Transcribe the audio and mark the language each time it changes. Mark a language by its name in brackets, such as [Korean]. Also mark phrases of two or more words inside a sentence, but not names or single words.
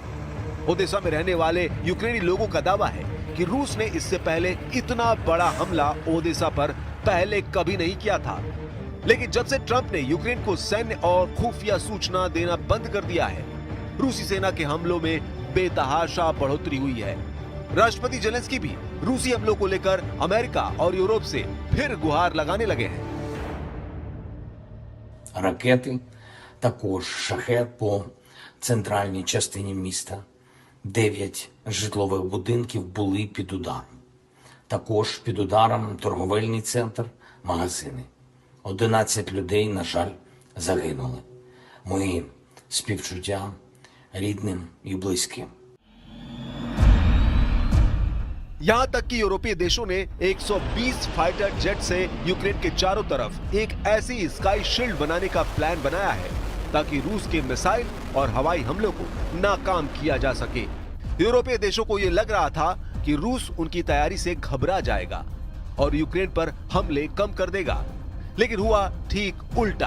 [Hindi] ओदेसा में रहने वाले यूक्रेनी लोगों का दावा है कि रूस ने इससे पहले इतना बड़ा हमला ओदेसा पर पहले कभी नहीं किया था, लेकिन जब से ट्रंप ने यूक्रेन को सैन्य और खुफिया सूचना देना बंद कर दिया है, रूसी सेना के हमलों में बेतहाशा बढ़ोतरी हुई है। राष्ट्रपति जेलेंस्की भी रूसी हमलों को लेकर अमेरिका और यूरोप से फिर गुहार लगाने लगे हैं। [Ukrainian] Ракети, також шахет по центральній частині міста. 9 житлових будинків були під ударом. Також під ударом торговельний центр, магазини. 11 людей, на жаль, загинули. Мої співчуття рідним і близьким. [Hindi] यहाँ तक कि यूरोपीय देशों ने 120 [English] fighter jet [Hindi] से यूक्रेन के चारों तरफ एक ऐसी [English] sky shield [Hindi] बनाने का प्लान बनाया है ताकि रूस के मिसाइल और हवाई हमलों को नाकाम किया जा सके। यूरोपीय देशों को यह लग रहा था कि रूस उनकी तैयारी से घबरा जाएगा और यूक्रेन पर हमले कम कर देगा, लेकिन हुआ ठीक उल्टा।